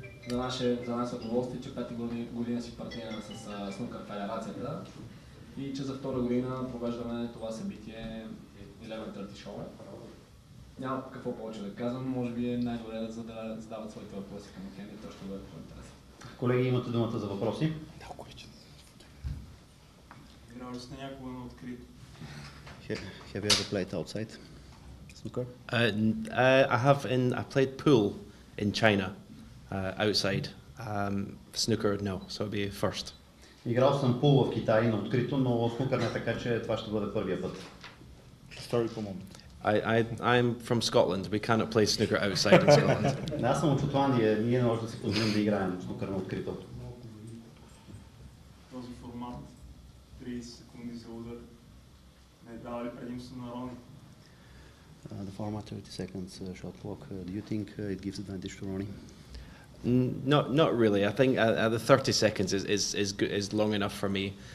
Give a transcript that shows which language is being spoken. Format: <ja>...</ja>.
<bg>За нас е удоволствие, че 5 година си партнираме с Снукър Федерацията и че за втора година провеждаме това събитие 11:30 шоу. Няма какво повече да казвам, може би е най-добре да задават своите въпроси към Хендри, то ще бъде по-интересно. Колеги, имате думата за въпроси. Играл ли сте някога на открито?</bg> <en>Have you ever played outside snooker? I played pool in China. Outside. Snooker, no, so it'll be first.</en> <bg>Играл съм пул в Китай на открито, но снукър не, така че това ще бъде първия път.</bg> <en>Historical moment. I'm from Scotland. We cannot play snooker outside in Scotland.</en> <bg>Аз съм от Шотландия. Ние не можем да си позволим да играем снукър на открито. Този формат 30 секунди за удар не дава ли предимство на Рони?</bg> <en>The format 30 seconds shot clock. Do you think it gives advantage to Ronnie? Not really. I think the 30 seconds is long enough for me.</en>